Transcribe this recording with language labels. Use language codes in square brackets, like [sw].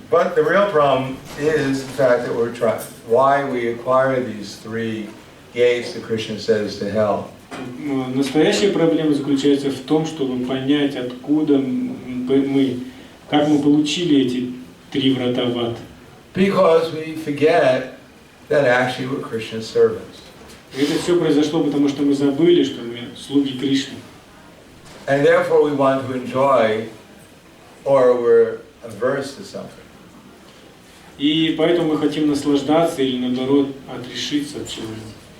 [en] But the real problem is the fact that we're trying, why we acquire these three gates that Krishna says to hell. [ru] Настоящая проблема заключается в том, чтобы понять, откуда мы, как мы получили эти три врата в ад. [en] Because we forget that actually we're Krishna's servants. [ru] И это все произошло, потому что мы забыли, что мы слуги Кришны. [en] And therefore we want to enjoy, or we're averse to something. [ru] И поэтому мы хотим наслаждаться или наоборот отрешиться от чего-либо.